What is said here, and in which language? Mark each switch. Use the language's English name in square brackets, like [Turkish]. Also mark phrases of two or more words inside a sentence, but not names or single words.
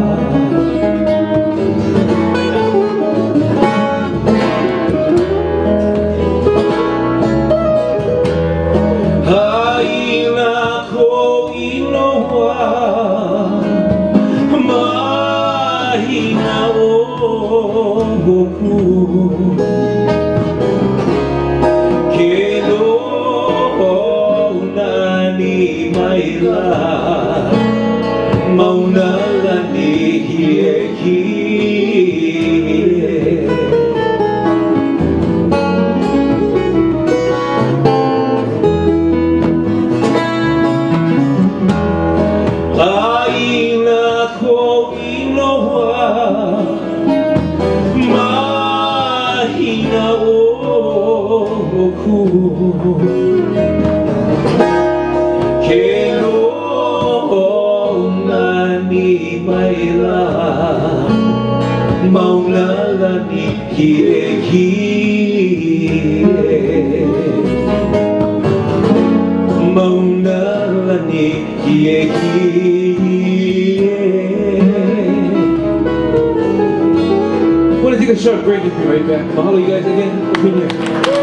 [Hawaiian] haina ko inoa mahina oku ke no nani maila mauna lani hie aina ko inoa mahina oku ke no nani maila mauna lani hie mauna lani hie [English] I want to take a short break and be right back. I'll holler you guys again.